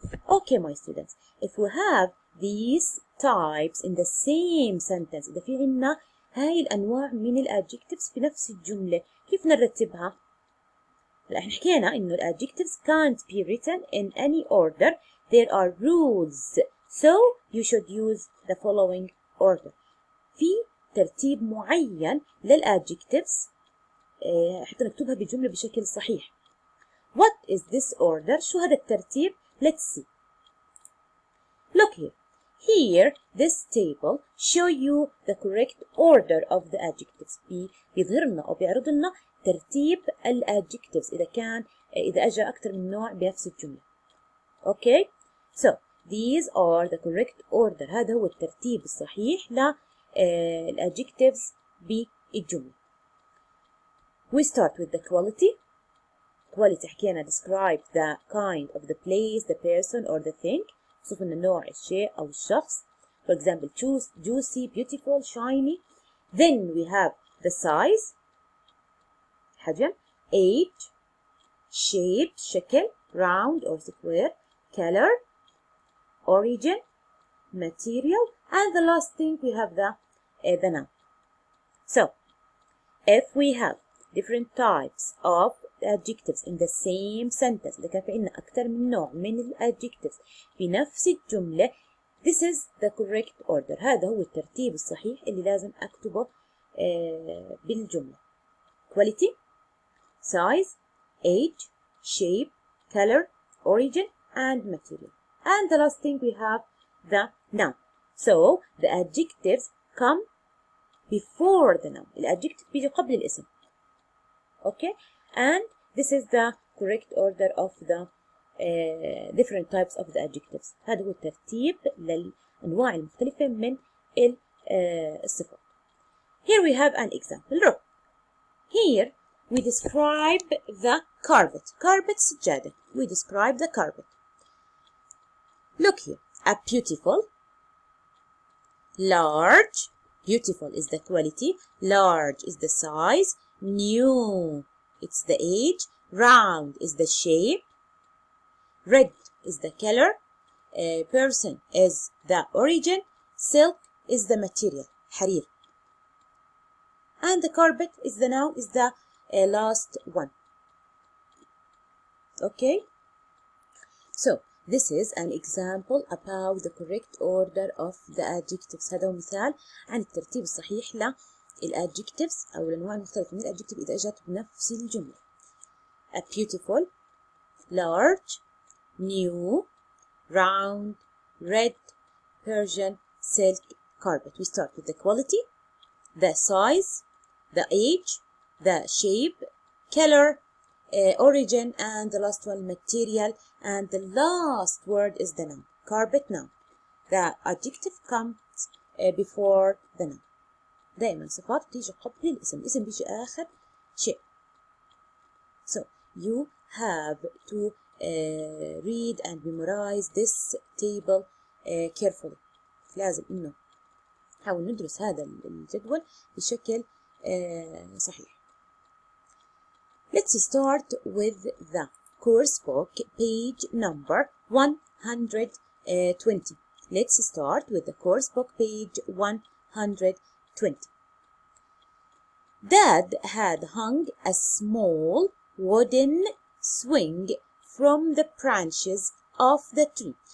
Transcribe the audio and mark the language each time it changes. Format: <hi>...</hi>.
<en>Okay, my students, if we have these types in the same sentence,</en> <ar>إذا في عنا هاي الأنواع من الadjectives في نفس الجملة، كيف نرتبها؟ هلا احنا حكينا إنه الadjectives</ar> <en>can't be written in any order. There are rules, so you should use the following order.</en> <ar>في ترتيب معين للadjectives حتى نكتبها بالجملة بشكل صحيح.</ar> <en>What is this order?</en> <ar>شو هذا الترتيب؟</ar> <en>Let's see. Look here. Here, this table show you the correct order of the adjectives.</en> <ar>بيظهر لنا أو بيعرض لنا ترتيب الadjectives إذا أجا أكثر من نوع بنفس الجملة.</ar> <en>Okay? So, these are the correct order.</en> <ar>هذا هو الترتيب الصحيح للadjectives بالجملة.</ar> <en>We start with the quality. Quality</en> <ar>حكينا</ar> <en>describe the kind of the place, the person or the thing.</en> <ar>شوف لنا نوع الشيء أو الشخص.</ar> <en>For example, juicy, beautiful, shiny. Then we have the size, حجم, age, shape, شكل, round or square, color, origin, material, and the last thing we have the noun. So, if we have different types of adjectives in the same sentence,</en> <ar>إذا كان في عندنا أكثر من نوع من adjectives في نفس الجملة,</ar> <en>this is the correct order.</en> <ar>هذا هو الترتيب الصحيح اللي لازم أكتبه بالجملة.</ar> <en>Quality, size, age, shape, color, origin, and material. And the last thing we have the noun. So the adjectives come before the noun.</en> <ar>الadjective بيجي قبل الاسم.</ar> <en>Okay, and this is the correct order of the different types of the adjectives.</en> <ar>هذا هو الترتيب للأنواع المختلفة من الصفات.</ar> <en>Here we have an example. Look, here we describe the carpet. Carpet سجادة. We describe the carpet. Look here, a beautiful, large. Beautiful is the quality, large is the size, new it's the age, round is the shape, red is the color, person is the origin, silk is the material, حرير. And the carpet is the noun, is the last one. Okay, so this is an example about the correct order of the adjectives.</en> <ar>هذا هو مثال عن الترتيب الصحيح للadjectives أو الأنواع المختلفة من الadjective إذا أجت بنفس الجملة.</ar> <en>A beautiful, large, new, round, red, Persian, silk, carpet. We start with the quality, the size, the age, the shape, color, origin, and the last one material, and the last word is the noun. Carpet, noun. The adjective comes before the noun.</en> <ar>دائما صفات بتيجي قبل الاسم، الاسم بيجي آخر شيء.</ar> <en>So you have to read and memorize this table carefully.</en> <ar>لازم إنه نحاول ندرس هذا الجدول بشكل صحيح.</ar> <en>Let's start with the course book, page number 120. Let's start with the course book, page 120. Dad had hung a small wooden swing from the branches of the tree.</en>